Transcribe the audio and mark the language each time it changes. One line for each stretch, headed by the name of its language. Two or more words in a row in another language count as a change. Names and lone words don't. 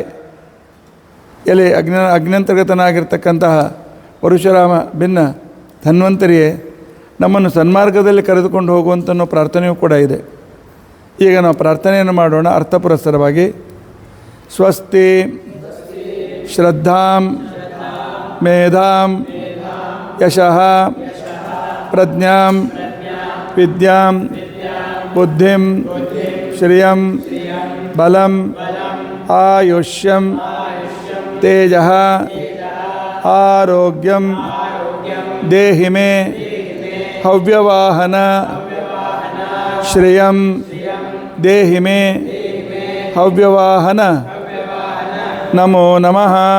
Kannada: ಎಲೆ ಅಗ್ನಂತರ್ಗತನಾಗಿರ್ತಕ್ಕಂತಹ ಪರಶುರಾಮ ಭಿನ್ನ ಧನ್ವಂತರಿಯೇ, ನಮ್ಮನ್ನು ಸನ್ಮಾರ್ಗದಲ್ಲಿ ಕರೆದುಕೊಂಡು ಹೋಗುವಂತನ್ನೋ ಪ್ರಾರ್ಥನೆಯೂ ಕೂಡ ಇದೆ. ಈಗ ನಾವು ಪ್ರಾರ್ಥನೆಯನ್ನು ಮಾಡೋಣ ಅರ್ಥಪುರಸ್ಸರವಾಗಿ.
Sanskrit: ಸ್ವಸ್ತಿ ಶ್ರದ್ಧಾಂ ಮೇಧಾಂ ಯಶಃ ಪ್ರಜ್ಞಾಂ ವಿದ್ಯಾಂ ಬುದ್ಧಿಂ ಶ್ರಿಯಂ ಬಲಂ ಆಯುಷ್ಯಂ ತೇಜಃ ಆರೋಗ್ಯಂ ದೇಹಿ ಮೇ हव्यवाहन श्रियं देहि मे हव्यवाहन नमो नमः